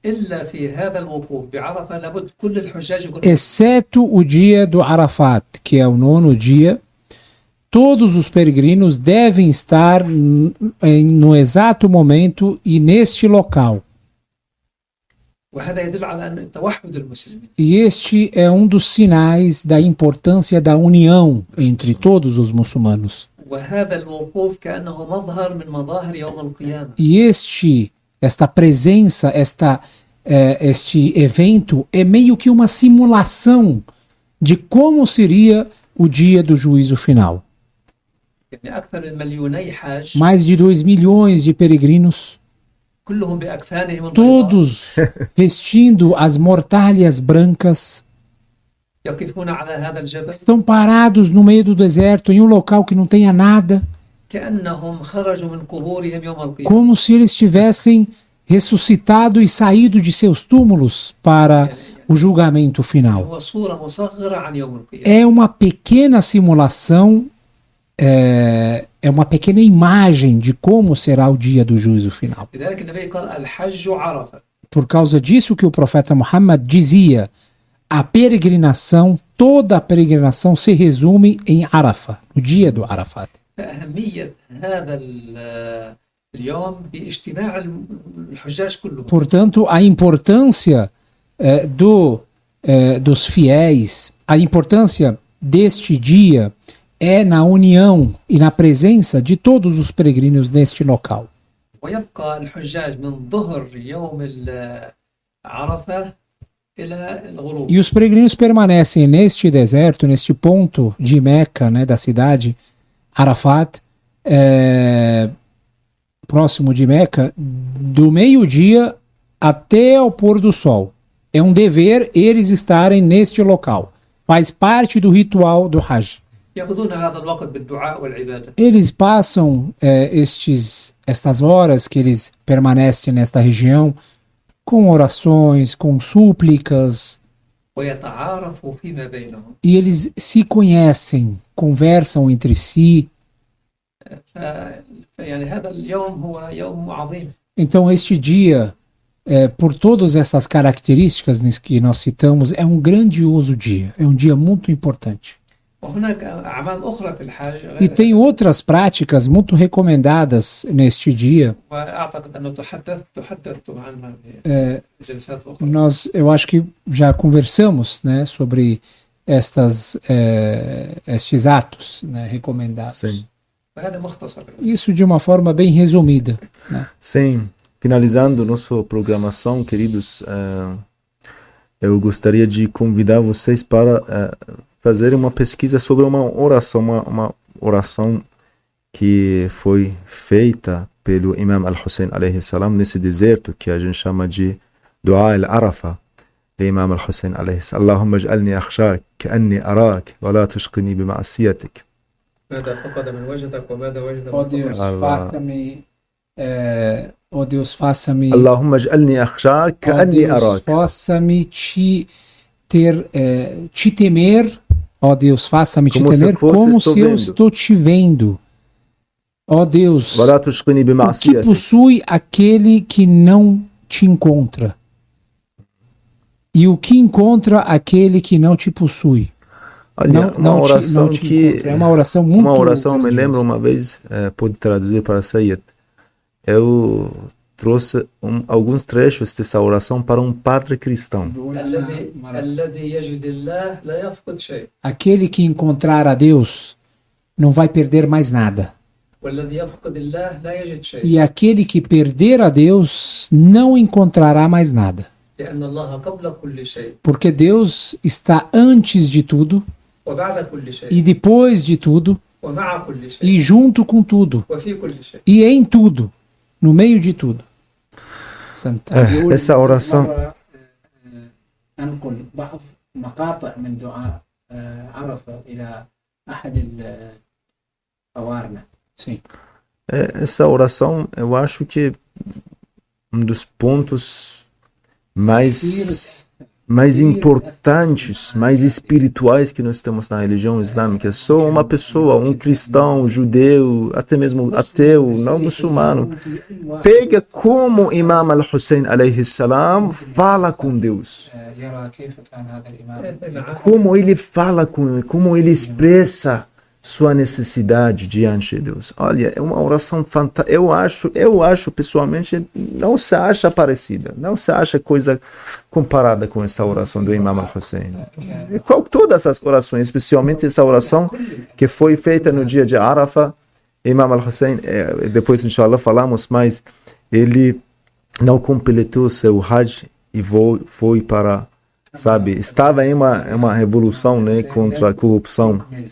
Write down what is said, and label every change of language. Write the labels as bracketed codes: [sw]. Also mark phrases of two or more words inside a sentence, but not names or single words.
[pt] Exceto o dia do Arafat, que é o 9º dia, todos os peregrinos devem estar no exato momento e neste local. [ar] وهذا يدل على أن توحد المسلمين. [pt] E este é um dos sinais da importância da união entre todos os muçulmanos. [ar] وهذا الموقوف كأنه مظهر من مظاهر يوم القيامة. [pt] E esta presença, este evento é meio que uma simulação de como seria o dia do juízo final. [ar] يعني أكثر من مليوني حاج [pt] Mais de 2 milhões de peregrinos, [ar] كلهم بأكفانهم البيضاء [pt] todos vestindo as mortalhas brancas, [ar] يقفون على هذا الجبل [pt] estão parados no meio do deserto, em um local que não tenha nada, [ar] كأنهم خرجوا من قبورهم يوم القيامة. [pt] como se eles tivessem ressuscitado e saído de seus túmulos para o julgamento final. [ar] هو صورة مصغرة عن يوم القيامة. [pt] É uma pequena simulação, é uma pequena imagem de como será o dia do juízo final. [ar] لذلك النبي قال الحج عرفة. [pt] Por causa disso que o profeta Muhammad dizia, a peregrinação, toda a peregrinação se resume em Arafah, no dia do Arafat. [ar] فأهمية هذا اليوم باجتماع الحجاج كلهم. [pt] Portanto, a importância dos fiéis, a importância deste dia é na união e na presença de todos os peregrinos neste local. [ar] ويبقى الحجاج من ظهر يوم عرفة إلى الغروب. [pt] E os peregrinos permanecem neste deserto, neste ponto de Meca, né, da cidade, Arafat, próximo de Meca, do meio-dia até ao pôr do sol. É um dever eles estarem neste local. Faz parte do ritual do Hajj. [ar] يقضون هذا الوقت بالدعاء والعبادة. [pt] Eles passam estas horas que eles permanecem nesta região com orações, com súplicas, [ar] ويتعارفوا فيما بينهم. [pt] e eles se conhecem, conversam entre si. [ar] يعني هذا اليوم هو يوم عظيم. [pt] Então este dia, por todas essas características que nós citamos, é um grandioso dia, é um dia muito importante. [ar] وهناك أعمال أخرى في الحج. [pt] E tem outras práticas muito recomendadas neste dia. [ar] وأعتقد أنه تحدثت عنها في جلسات أخرى. [pt] Eu acho que já conversamos, né, sobre estes atos, né, recomendados. Sim. [ar] وهذا مختصر. [pt] Isso de uma forma bem resumida, né? Sim. Finalizando nossa programação, queridos, eu gostaria de convidar vocês para fazer uma pesquisa sobre uma oração que foi feita pelo Imam Al-Hussein [ar] عليه السلام [pt] nesse deserto que a gente chama de Dua al-Arafah do Imam Al-Hussein [ar] عليه السلام. اللهم اجعلني أخشاك كأني أراك ولا تشقني بمعاصيك. ماذا فقد من وجدك وماذا وجد [pt] Ó Deus, faça-me, ó Deus, faça-me, [ar] اللهم اجعلني أخشاك كأني أراك. [pt] faça-me te temer, ó Deus, faça-me te Como se temer fosse, como estou se eu vendo. estou te vendo. Ó Deus, [ar] ولا تشقني [pt] o que [ar] bima'asiyatik. [pt] possui aquele que não te encontra? E o que encontra aquele que não te possui? Olha, uma oração que encontra. É uma oração muito uma oração, me grandiosa. lembro uma vez, pude traduzir para Sayyid. Eu trouxe alguns trechos dessa oração para um padre cristão. [ar] الذي يجد الله لا يفقد شيء. [pt] Aquele que encontrar a Deus não vai perder mais nada. [ar] والذي يفقد الله لا يجد شيء. [pt] E aquele que perder a Deus não encontrará mais nada. [ar] لأن الله قبل كل شيء [pt] Porque Deus está antes de tudo, [ar] وبعد كل شيء [pt] e depois de tudo, [ar] ومع كل شيء [pt] e junto com tudo, [ar] وفي كل شيء. [pt] e em tudo, no meio de tudo. Essa oração. [ar] أنقل بعض مقاطع من دعاء عرفة إلى أحد الأوارنا. [pt] Sim. Essa oração, eu acho que um dos pontos mais importantes, mais espirituais que nós temos na religião islâmica. Só uma pessoa, um cristão, judeu, até mesmo ateu, não muçulmano, pega como Imam Al-Hussein [ar] عليه السلام [pt] fala com Deus. Como ele fala com ele, como ele expressa sua necessidade diante de Deus. Olha, é uma oração fantástica. Eu acho pessoalmente, não se acha parecida, não se acha coisa comparada com essa oração do Imam al-Hussein. Todas as orações, especialmente essa oração que foi feita no dia de Arafah, Imam al-Hussein, depois inshallah falamos, mas ele não completou seu Hajj e foi para, sabe, estava em uma revolução, né, contra a corrupção.